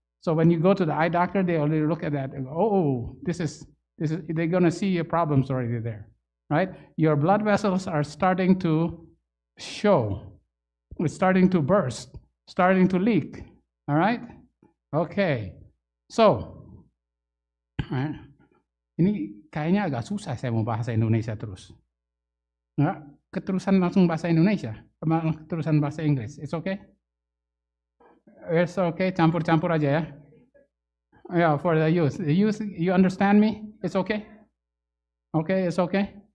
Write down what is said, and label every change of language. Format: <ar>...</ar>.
<en>So when you go to the eye doctor, they already look at that and go, this is, they're going to see your problems already there, right? Your blood vessels are starting to show. It's starting to burst, starting to leak, all right? Okay.</en> <id>So, ini kayaknya agak susah saya mau bahasa Indonesia terus. Nggak, keterusan langsung bahasa Indonesia, keterusan bahasa Inggris.</id> <en>It's okay? It's okay, campur-campur aja ya. Yeah, for the youth. The youth, you understand me? It's okay? Okay, it's okay?</en>